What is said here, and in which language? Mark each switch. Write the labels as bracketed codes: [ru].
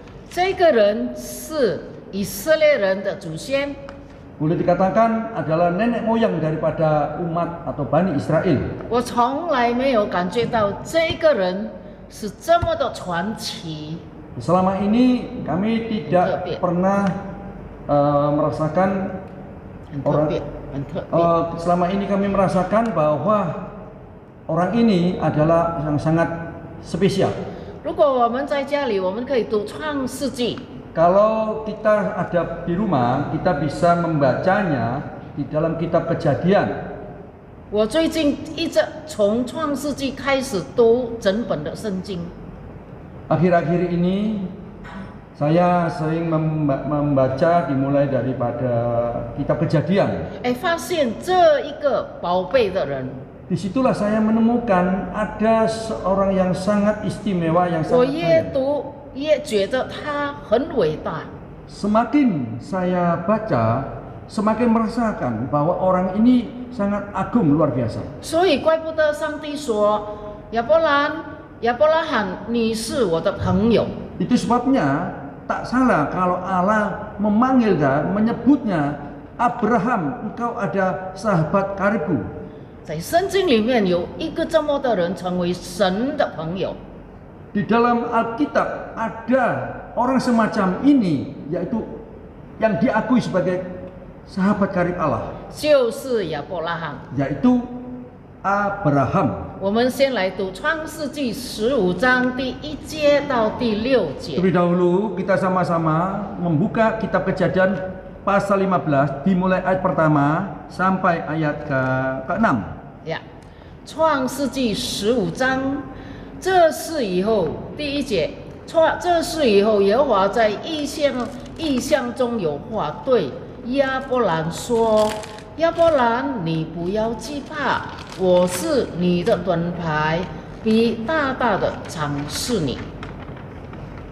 [zh] 这个人是以色列人的祖先， [id] Boleh dikatakan adalah nenek moyang daripada umat atau Bani Israel. [zh] 我从来没有感觉到这个人是这么的传奇。 [id] Selama ini kami tidak pernah merasakan [zh] 很特别，很特别。 [id] selama ini kami merasakan bahwa orang ini adalah yang sangat spesial. [zh] 如果我们在家里，我们可以读创世纪。 [id] Kalau kita ada di rumah, kita bisa membacanya di dalam kitab Kejadian. [zh] 我最近一直从创世纪开始读整本的圣经。 [id] Akhir-akhir ini saya sering membaca dimulai daripada kitab Kejadian. [zh] 发现这一个宝贝的人。 [id] Disitulah saya menemukan ada seorang yang sangat istimewa, yang [zh] 我 [id] sangat [zh] 越 [id] kaya. [zh] 读越觉得他很伟大。 [id] Semakin saya baca, semakin merasakan bahwa orang ini sangat agung, luar biasa. [zh] 所以怪不得上帝说：“亚伯拉罕，你是我的朋友。” [id] Itu sebabnya tak salah kalau Allah memanggil dan menyebutnya Abraham, engkau ada sahabat karibku. [zh] 在圣经里面有一个这么的人成为神的朋友。 [id] Di dalam Alkitab ada orang semacam ini, yaitu yang diakui sebagai sahabat karib Allah, [zh] 就是亚伯拉罕。 [id] yaitu Abraham. [zh] 我们先来读创世纪15章第1节到第6节。 [id] Terlebih dahulu kita sama-sama membuka kitab Kejadian pasal 15 dimulai ayat pertama sampai ayat ke-6. [zh] 呀，创世纪15章，这事以后，第1节，这事以后，耶和华在异象中有话对亚伯兰说：“亚伯兰，你不要惧怕，我是你的盾牌，必大大的赏赐你。”